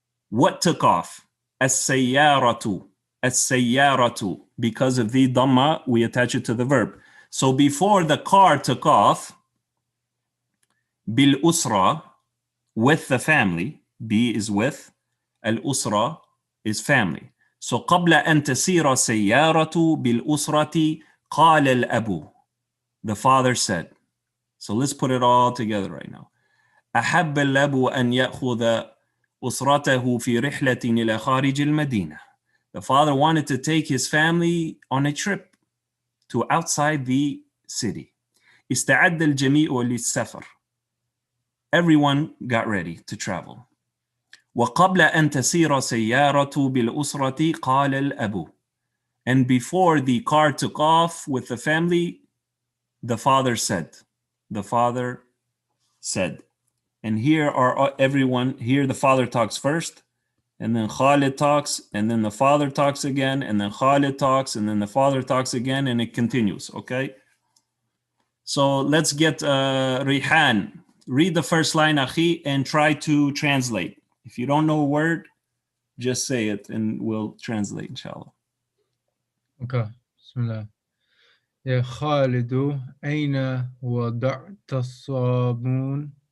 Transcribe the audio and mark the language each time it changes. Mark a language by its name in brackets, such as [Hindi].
[English] What took off? As-sayyaratu. As-sayyaratu. Because of the dhamma, we attach it to the verb. So before the car took off, [Arabic] bil usra, [English] with the family. B is with. Al-usra is family. [Arabic] So قبل أن تسير السيارة بالأسرة قال الأب. [English] The father said. So let's put it all together right now. [Arabic] أحب الأب أن يأخذ أسرته في رحلة إلى خارج المدينة. [English] The father wanted to take his family on a trip to outside the city. [Arabic] استعد الجميع للسفر. [English] everyone got ready to travel. [Arabic] وقبل أن تسير سيارة بالأسرة قال الأب. [English] And before the car took off with the family, the father said. The father said. And here are everyone, here the father talks first, and then Khalid talks, and then the father talks again, and then Khalid talks, and then the father talks again, and it continues, okay? So let's get Rihan. Read the first line, Akhi, and try to translate. If you don't know a word, just say it, and we'll translate, inshallah. Okay. Bismillah. [Arabic] يا خالد أين وضعت الصابون?